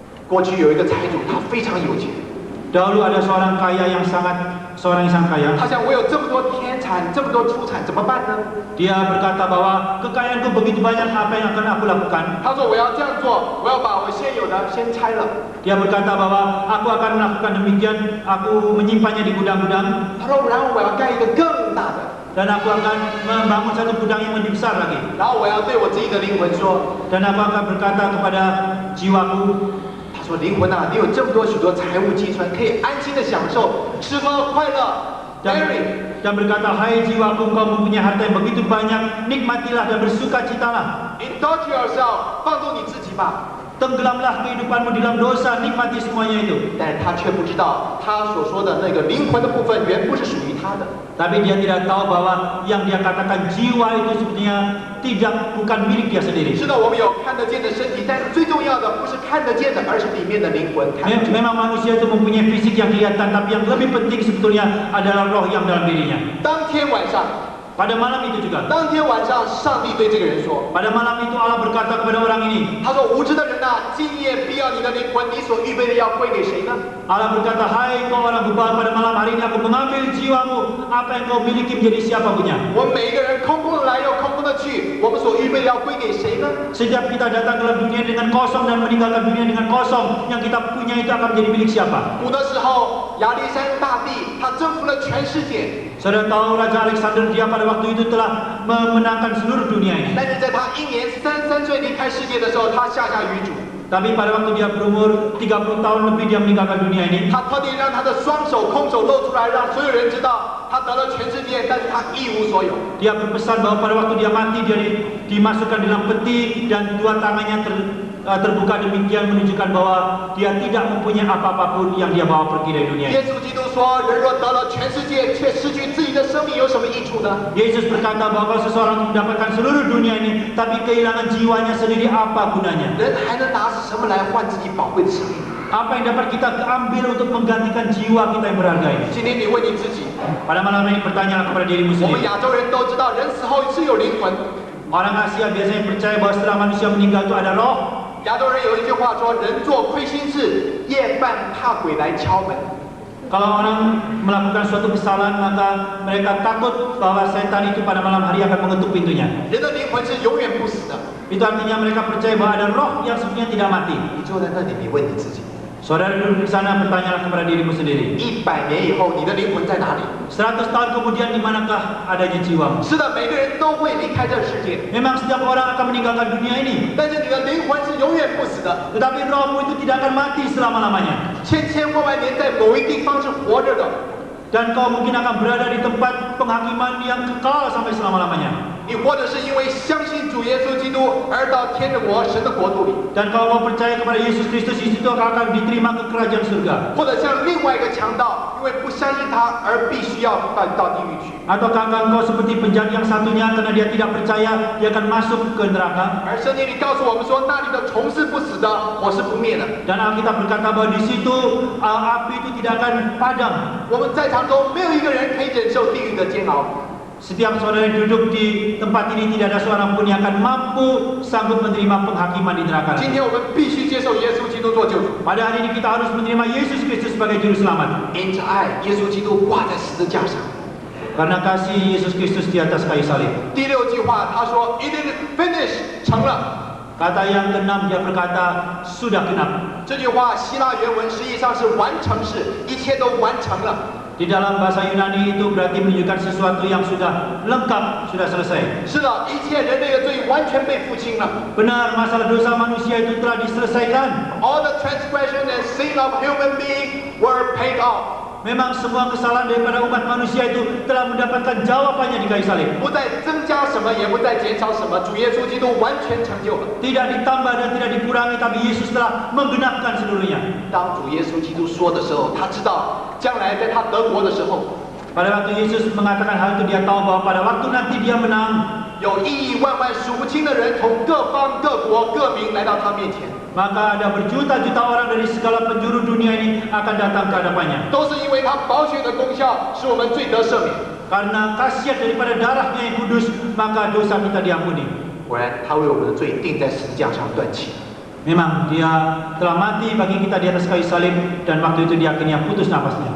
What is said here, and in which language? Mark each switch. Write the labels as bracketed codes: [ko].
[zh] 过去有一个财主，他非常有钱， [id] Dahulu ada seorang yang sangat kaya. [zh] 他想我有这么多田产，这么多出产，怎么办呢？ [id] Dia berkata bahwa kekayaanku begitu banyak, apa yang akan aku lakukan? [zh] 他说我要这样做，我要把我现有的先拆了。 [id] Dia berkata bahwa aku akan melakukan demikian, aku menyimpannya di gudang-gudang [zh] 他说然后我要盖一个更大的， [id] dan aku akan membangun satu gudang yang lebih besar lagi. [zh] 然后我要对我自己的灵魂说， [id] Dan aku akan berkata kepada jiwaku, [zh] 他说灵魂啊，你有这么多许多财物积存，可以安心的享受吃喝快乐。 Mary， [id] dan berkata, hai jiwaku, engkau mempunyai harta yang begitu banyak, nikmatilah dan bersukacitalah. [en] indulge yourself， [zh] 放纵你自己吧。 [id] Tenggelamlah kehidupanmu di dalam dosa, nikmati semuanya itu. [zh] 但是他却不知道，他所说的那个灵魂的部分原不是属于他的。 [id] Tapi dia tidak tahu bahwa yang dia katakan jiwa itu sebenarnya bukan milik dia sendiri. [zh] 是的，我们有看得见的身体，但是最重要的不是看得见的，而是里面的灵魂。看得见 [id] Memang manusia itu mempunyai fisik yang kelihatan, tapi yang lebih penting sebetulnya adalah roh yang dalam dirinya. [zh] 当天晚上， [id] Pada malam itu juga. [zh] 当天晚上，上帝对这个人说 [id] Pada malam itu Allah berkata kepada orang ini,：“ [zh] 他说无知的人呐、今夜必要你的灵魂，你所预备的要归给谁呢？ [id] Allah berkata, hai kau orang bebal, pada malam hari ini aku mengambil jiwamu, apa yang kau miliki menjadi siapa punya. [zh] 我们每一个人空空的来，又空空的去，我们所预备的要归给谁呢？ [id] Setiap kita datang ke dalam dunia dengan kosong dan meninggalkan dunia dengan kosong, yang kita punya itu akan menjadi milik siapa? [zh] 古的时候，亚历山大帝他征服了全世界， [id] Saudara tahu Raja Alexander dia pada waktu itu telah memenangkan seluruh dunia ini. [zh] 但是在他1年33岁离开世界的时候，他下下遗嘱， [id] Tapi pada waktu dia berumur 30 tahun lebih dia meninggalkan dunia ini. [zh] 他特地让他的双手空手露出来，让所有人知道他得了全世界，但是他一无所有。 [id] Dia berpesan bahwa pada waktu dia mati dia dimasukkan dalam peti dan dua tangannya terbuka demikian menunjukkan bahwa dia tidak mempunyai apa-apa pun yang dia bawa pergi dari dunia [zh] 耶 [id] ini. [zh] 稣基督说：“人若得了全世界，却失去自己的生命，有什么益处呢？ [id] Yesus berkata bahwa kalau seseorang mendapatkan seluruh dunia ini tapi kehilangan jiwanya sendiri, apa gunanya? [zh] 人还能拿什么来换自己宝贵的生命？ [id] Apa yang dapat kita ambil untuk menggantikan jiwa kita yang berharga ini? [zh] 今天你问你自己， [id] Pada malam ini bertanyalah kepada dirimu [zh] 我们 [id] sendiri. [zh] 亚洲人都知道，人死后是有灵魂。 [id] Orang Asia biasanya percaya bahwa setelah manusia meninggal itu ada roh. [zh] 亚洲人有一句话说：“人做亏心事，夜半怕鬼来敲门。” [id] Kalau orang melakukan suatu kesalahan maka mereka takut bahwa setan itu pada malam hari akan mengetuk pintunya. [zh] 人的灵魂是永远不死的。 [id] Itu artinya mereka percaya bahwa ada roh yang sebenarnya tidak mati. [zh] 你坐在那里，你问你自己 [id] Saudara duduk di sana, bertanyalah kepada dirimu sendiri. [zh] ：100年以后，你的灵魂在哪里？ [id] 100 tahun kemudian di manakah adanya jiwamu? [zh] 是的，每个人都会离开这个世界， [id] Memang setiap orang akan meninggalkan dunia ini. [zh] 但是你的灵魂是永远不死的， [id] Tetapi rohmu itu tidak akan mati selama-lamanya. [zh] 千千万万年在某一地方是活着的。 [id] Dan kau mungkin akan berada di tempat penghakiman yang kekal sampai selama-lamanya. [zh] 你或者是因为相信主耶稣基督而到天的国、神的国度里， [id] Dan kau mau percaya kepada Yesus Kristus, di situ akan diterima ke kerajaan surga. [zh] 或者像另外一个强盗，因为不相信他而必须要到地狱去。 [id] Ataukah engkau seperti penjahat yang satunya karena dia tidak percaya, dia akan masuk ke neraka. [zh] 而圣经里告诉我们说，那里的虫是不死的，火是不灭的。 [id] Dan Alkitab berkata bahwa di situ api itu tidak akan padam. [zh] 我们在场中没有一个人可以忍受地狱的煎熬。 [id] Setiap saudara yang duduk di tempat ini tidak ada seorang pun yang akan mampu sanggup menerima penghakiman di neraka. [zh] 今天我们必须接受耶稣基督做救主， [id] Pada hari ini kita harus menerima Yesus Kristus sebagai juru selamat. [zh] 因着爱，耶稣基督挂在十字架上。 [id] Karena kasih Yesus Kristus di atas kayu salib. [zh] 第6句话他说 ： [en] “It is finished， [zh] 成了。” [id] Kata yang keenam dia berkata sudah genap. [zh] 这句话希腊原文实际上是完成式，一切都完成了。 [id] Di dalam bahasa Yunani itu berarti menunjukkan sesuatu yang sudah lengkap, sudah selesai. [zh] 是的，一切人类的罪完全被付清了。 [id] Benar, masalah dosa manusia itu telah diselesaikan. [en] All the transgression and sin of human being were paid off. [id] Memang semua kesalahan daripada umat manusia itu telah mendapatkan jawabannya di kayu salib. [zh] 不再增加什么，也不再减少什么，主耶稣基督完全成就了。 [id] Tidak ditambah dan tidak dikurangi, tapi Yesus telah menggenapkan seluruhnya. [zh] 当主耶稣基督说的时候，他知道将来在他得国的时候， [id] Pada waktu Yesus mengatakan hal itu, dia tahu bahwa pada waktu nanti dia menang, [zh] 有亿亿万万数不清的人从各方各国各民来到他面前， [id] maka ada berjuta-juta orang dari segala penjuru dunia ini akan datang ke hadapannya. [zh] 都是因为他宝血的功效，使我们罪得赦免。 [id] Karena khasiat daripada darahnya yang kudus, maka dosa kita diampuni. [zh] 果然，他为我们的罪钉在十字架上断气。 [id] Memang dia telah mati bagi kita di atas kayu salib, dan waktu itu dia akhirnya putus nafasnya.